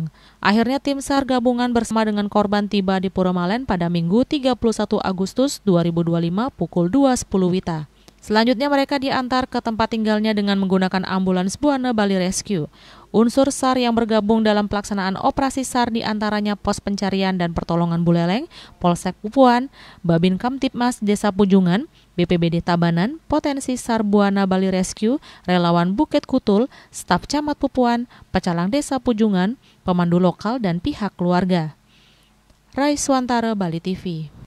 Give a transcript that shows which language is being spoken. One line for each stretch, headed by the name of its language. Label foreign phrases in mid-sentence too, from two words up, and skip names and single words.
Indonesian: Akhirnya tim SAR gabungan bersama dengan korban tiba di Puremalen pada Minggu 31 Agustus 2025 pukul 2.10 WITA. Selanjutnya mereka diantar ke tempat tinggalnya dengan menggunakan ambulans Buana Bali Rescue. Unsur SAR yang bergabung dalam pelaksanaan operasi SAR diantaranya Pos Pencarian dan Pertolongan Buleleng, Polsek Pupuan, Babin Kamtipmas Desa Pujungan, BPBD Tabanan, Potensi SAR Buana Bali Rescue, Relawan Bukit Kutul, staf Camat Pupuan, Pecalang Desa Pujungan, pemandu lokal dan pihak keluarga. Raiswantara, Bali TV.